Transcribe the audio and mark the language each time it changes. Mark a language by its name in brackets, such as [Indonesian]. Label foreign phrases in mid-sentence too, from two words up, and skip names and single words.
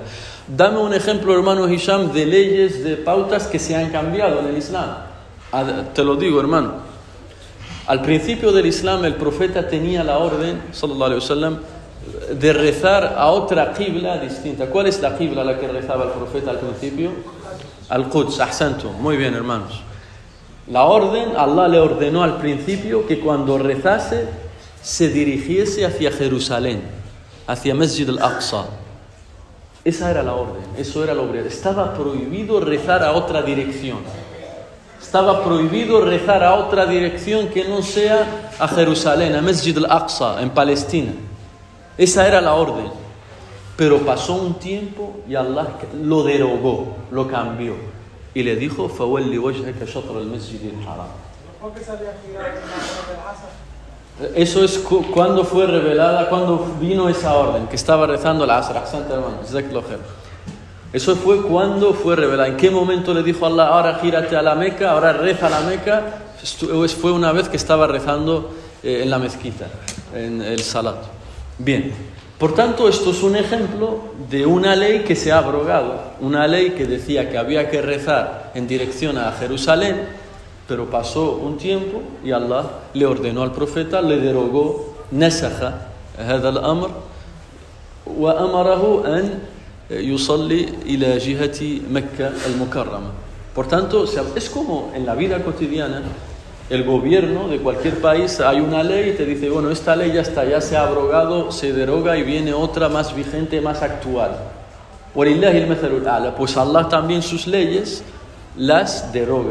[Spanish] Dame un ejemplo, hermano Hisham, de leyes, de pautas que se han cambiado en el Islam. Te lo digo, hermano. Al principio del Islam, el profeta tenía la orden, [Arabic] صلى الله عليه وسلم, [Spanish] de rezar a otra qibla distinta. ¿Cuál es la qibla a la que rezaba el profeta al principio? Al-Quds, ahsantum. Muy bien, hermanos. La orden, Allah le ordenó al principio que cuando rezase se dirigiese hacia Jerusalén, hacia Masjid al-Aqsa. Esa era la orden, eso era lo obligario. Estaba prohibido rezar a otra dirección. Estaba prohibido rezar a otra dirección que no sea a Jerusalén, a Masjid al-Aqsa, en Palestina. Esa era la orden. Pero pasó un tiempo y Allah lo derogó, lo cambió. Y le dijo, [Arabic] فَوَلِّ وَجْهَكَ شَطْرَ الْمَسْجِدِ الْحَرَامِ. [Spanish] ¿Por qué salía girar el Asr? Eso es cuando fue revelada, cuando vino esa orden, que estaba rezando el Asr. Ahsanta, hermano. Eso fue cuando fue revelada. ¿En qué momento le dijo Allah, ahora gírate a la Meca, ahora reza a la Meca? Fue una vez que estaba rezando en la mezquita, en el Salat. Bien, por tanto, esto es un ejemplo de una ley que se ha abrogado. Una ley que decía que había que rezar en dirección a Jerusalén, pero pasó un tiempo y Allah le ordenó al profeta, le derogó, [Arabic] نسخ هذا الأمر وأمره أن يصلي إلى جهة مكة المكرمة. [Spanish] Por tanto, es como en la vida cotidiana, el gobierno de cualquier país, hay una ley y te dice, bueno, esta ley ya está, ya se ha abrogado, se deroga y viene otra más vigente, más actual. Pues Allah también sus leyes las deroga.